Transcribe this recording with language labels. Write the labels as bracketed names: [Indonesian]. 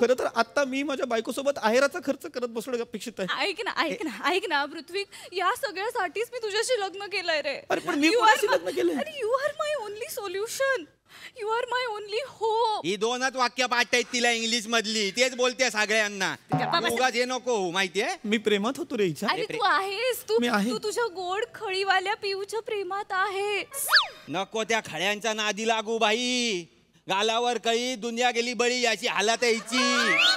[Marathi] खरं तर आता मी माझ्या बायकोसोबत आहेराचा खर्च करत बसणं अपेक्षित आहे. ऐक ना पृथ्वी, या सगळ्यासाठीच मी तुझ्याशी लग्न केलंय रे. अरे पण मी कोणाशी लग्न केलंय? अरे [English] You are my only solution, you are my only hope. [Marathi] ही 2च वाक्य पाठ आहेत तिला इंग्लिश मधली, तेच बोलते सगळ्यांना. उगाच हे नको माहितीये. मी प्रेमात होतो रे हिच्या. अरे तू आहेस, तू मी आहे. तू तुझ्या गोड खळीवाल्या पिऊच्या प्रेमात आहेस. नको त्या खड्यांच्या नादी लागू बाई. गालावर कळी, दुनिया गेली बळी, अशी हालत आहे हिची.